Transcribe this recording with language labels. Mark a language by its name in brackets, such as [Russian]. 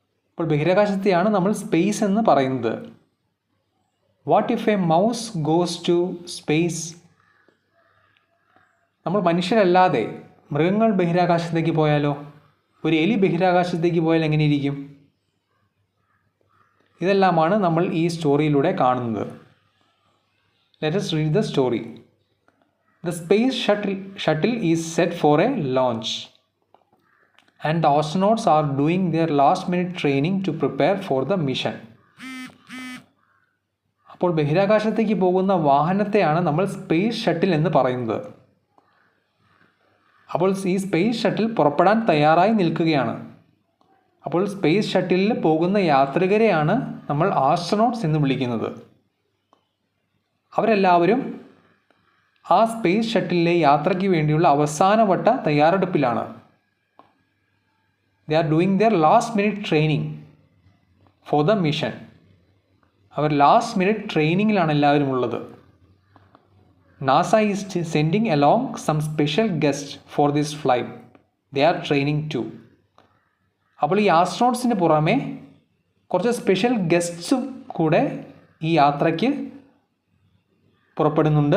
[Malayalam] അപ്പോൾ ബഹിരാകാശത്തെയാണ് നമ്മൾ സ്പേസ് എന്ന് പറയുന്നത്. [English] What if a mouse goes to space? [Malayalam] നമ്മൾ മനുഷ്യരല്ലാതെ മൃഗങ്ങൾ ബഹിരാകാശത്തേക്ക് പോയാലോ? ഒരു എലി ബഹിരാകാശത്തേക്ക് പോയാൽ എങ്ങനെയിരിക്കും? ഇതെല്ലാമാണ് നമ്മൾ ഈ സ്റ്റോറിയിലൂടെ കാണുന്നത്. [English] Let us read the story. The space shuttle is set for a launch. And the astronauts are doing their last minute training to prepare for the mission. [Malayalam] അപ്പോൾ ബഹിരാകാശത്തേക്ക് പോകുന്ന വാഹനത്തെയാണ് നമ്മൾ സ്പേസ് ഷട്ടിൽ എന്ന് പറയുന്നത്. അപ്പോൾ ഈ സ്പേസ് ഷട്ടിൽ പുറപ്പെടാൻ തയ്യാറായി നിൽക്കുകയാണ്. അപ്പോൾ സ്പേസ് ഷട്ടിലിൽ പോകുന്ന യാത്രികരെയാണ് നമ്മൾ ആസ്ട്രോനോട്ട്സ് എന്ന് വിളിക്കുന്നത്. അവരെല്ലാവരും ആ സ്പേസ് ഷട്ടിലിലെ യാത്രയ്ക്ക് വേണ്ടിയുള്ള അവസാനവട്ട തയ്യാറെടുപ്പിലാണ്. [English] They are doing their last minute training for the mission. [Malayalam] Our last minute ട്രെയിനിങ്ങിലാണ് എല്ലാവരും ഉള്ളത്. [English] NASA is sending along some special guest for this flight. They are training too. [Malayalam] അപ്പോൾ ഈ ആസ്ട്രോണോട്ട്സിന് പുറമെ കുറച്ച് സ്പെഷ്യൽ ഗസ്റ്റ്സും കൂടെ ഈ യാത്രയ്ക്ക് പുറപ്പെടുന്നുണ്ട്.